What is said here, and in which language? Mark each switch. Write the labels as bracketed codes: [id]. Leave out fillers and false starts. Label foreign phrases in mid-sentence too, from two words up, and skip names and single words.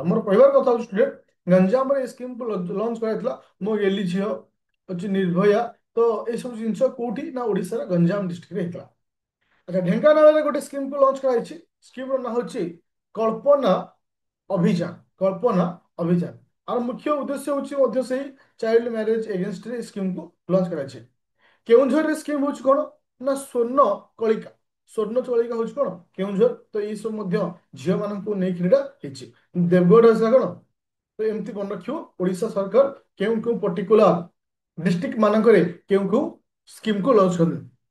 [or] ମୋର କହିବାର କଥା ହଉଛି ଷ୍ଟୁଡେଣ୍ଟ, ଗଞ୍ଜାମରେ ଏ [en] scheme launch [or] କରାଯାଇଥିଲା, ମୋ ଗେଲି ଝିଅ ହଉଛି ନିର୍ଭୟା। ତ ଏସବୁ ଜିନିଷ କୋଉଠି ନା ଓଡ଼ିଶାର ଗଞ୍ଜାମ ଡିଷ୍ଟ୍ରିକ୍ଟରେ ହେଇଥିଲା। ଆଚ୍ଛା, ଢେଙ୍କାନାଳରେ ଗୋଟେ [en] scheme launch [or] କରାଯାଇଛି, ସ୍କିମ୍ର ନାଁ ହଉଛି କଳ୍ପନା ଅଭିଯାନ, କଳ୍ପନା ଅଭିଯାନ। [bn] আর মুখ্য উদ্দেশ্য হচ্ছে [or] ମଧ୍ୟ ସେଇ [en] child marriage against scheme launch [or] କରାଯାଇଛି। କେଉଁଝରରେ ସ୍କିମ୍ ହଉଛି କଣ ନା ସ୍ୱର୍ଣ୍ଣ କଳିକା, ସ୍ୱର୍ଣ୍ଣ କଳିକା ହଉଛି କଣ କେଉଁଝର। ତ ଏଇ ସବୁ ମଧ୍ୟ ଝିଅ ମାନଙ୍କୁ ନେଇକି ଏଇଟା ହେଇଛି। ଦେବଗଡ଼ ଆସିଲା କଣ, ତ ଏମିତି ମନେ ରଖିବ ଓଡ଼ିଶା ସରକାର କେଉଁ କେଉଁ [en] particular district [or] ମାନଙ୍କରେ କେଉଁ କେଉଁ [en] scheme launch [or] କଲେ।